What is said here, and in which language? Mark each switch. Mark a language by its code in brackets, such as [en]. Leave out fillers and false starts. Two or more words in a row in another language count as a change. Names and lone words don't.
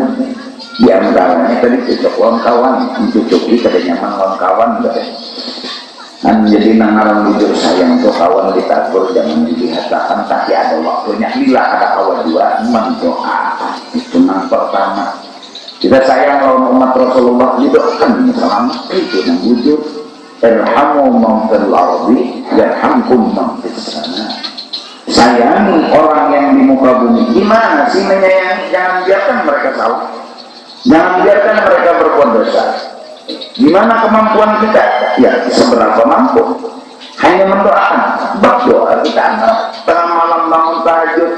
[bjn] Di antaranya tadi cocok lawan kawan, mencucuki kada nyaman lawan kawan, jadi nangaran jujur sayang tuh kawan ditakur jangan dilihatkan, tapi ada waktunya. [id] Bila ada kawan dua mendoakan itu yang pertama. Kita sayang lawan umat Rasulullah didoakan selamat itu yang jujur. [ar] ارحموا من في الأرض يرحمكم من في السماء. [id] Sayangi orang yang di muka bumi. Gimana sih menyayangi? Jangan biarkan mereka salah. Jangan biarkan mereka berbuat dosa. Gimana kemampuan kita? Ya seberapa mampu. Hanya mendoakan. Berdoa kita tengah malam bangun tahajud.